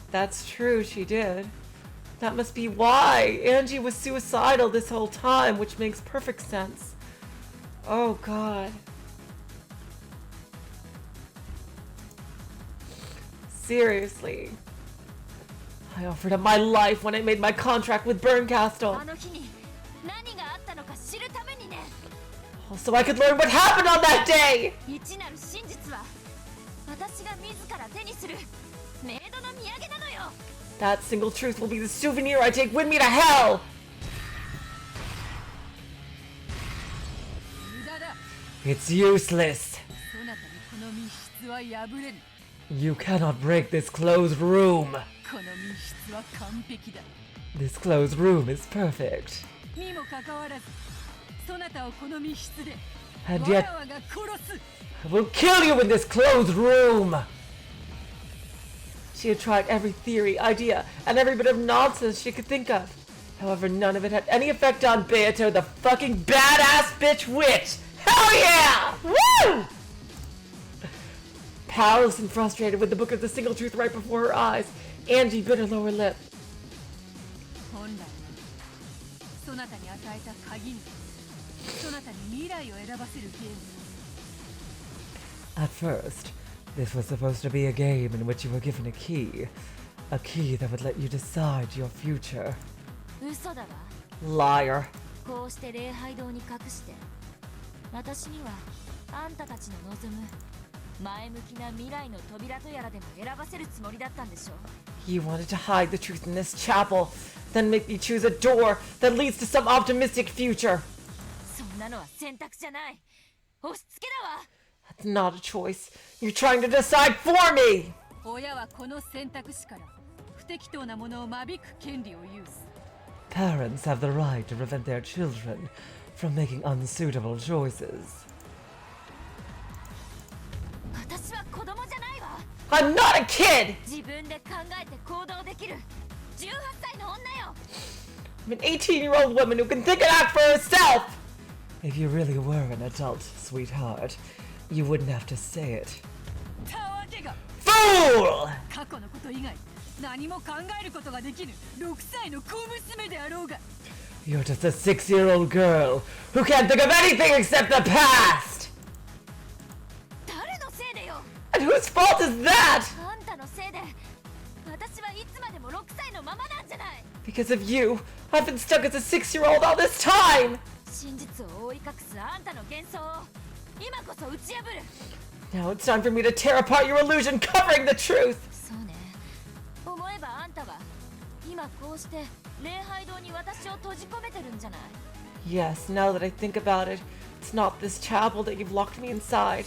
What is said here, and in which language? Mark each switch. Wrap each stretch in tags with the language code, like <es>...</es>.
<en>That's true, she did. That must be why Angie was suicidal this whole time, which makes perfect sense. Oh god. Seriously. I offered up my life when I made my contract with Bernkastel.</en> <ja>あの日に何があったのか知るためにね。</ja> <en>All so I could learn what happened on that day!</en> <ja>一なる真実は私が自ら手にするメイドの土産なのよ。</ja> <en>That single truth will be the souvenir I take with me to hell!</en> <ja>無駄だ。</ja> <en>It's useless.</en> <ja>そなたにこの密室は破れぬ。</ja> <en>You cannot break this closed room.</en> <ja>この密室は完璧だ。</ja> <en>This closed room is perfect.</en> <ja>にもかかわらず、そなたをこの密室で</ja> <en>And</en> <ja>わ</ja> <en>yet,</en> <ja>らわが殺す。</ja> <en>I will kill you in this closed room! She had tried every theory, idea, and every bit of nonsense she could think of. However, none of it had any effect on Beato, the fucking badass bitch witch! Hell yeah! Woo! Powerless and frustrated with the book of the single truth right before her eyes, Angie bit her lower lip.</en> <ja>本来そなたに与えた鍵にそなたに未来を選ばせるゲーム。</ja> <en>At first, this was supposed to be a game in which you were given a key that would let you decide your future.</en> <ja>嘘だわ。</ja> <en>Liar.</en> <ja>こうして礼拝堂に隠して私にはあんたたちの望む前向きな未来の扉とやらでも選ばせるつもりだったんでしょう。</ja> <en>You wanted to hide the truth in this chapel, then make me choose a door that leads to some optimistic future.</en> <ja>そんなのは選択じゃない。押し付けだわ。</ja> <en>That's not a choice. You're trying to decide for me!</en> <ja>親はこの選択肢から不適当なものを間引く権利を有す。</ja> <en>Parents have the right to prevent their children from making unsuitable choices.</en> <ja>私は子供じゃないわ。</ja> <en>I'm not a kid!</en> <ja>自分で考えて行動できる18歳の女よ。</ja> <en>I'm an 18-year-old woman who can think and act for herself! If you really were an adult, sweetheart, you wouldn't have to say it.</en> <ja>たわけが</ja> <en>Fool!</en> <ja>過去のこと以外何も考えることができぬ6歳の小娘であろうが。</ja> <en>You're just a 6-year-old girl who can't think of anything except the past!</en> <ja>誰のせいでよ。</ja> <en>And whose fault is that?</en> <ja>あんたのせいで私はいつまでも6歳のままなんじゃない。</ja> <en>Because of you, I've been stuck as a 6-year-old all this time!</en> <ja>真実を覆い隠すあんたの幻想を今こそ打ち破る。</ja> <en>Now it's time for me to tear apart your illusion covering the truth!</en> <ja>そうね。思えばあんたは今こうして礼拝堂に私を閉じ込めてるんじゃない。</ja> <en>Yes, now that I think about it, it's not this chapel that you've locked me inside.</en>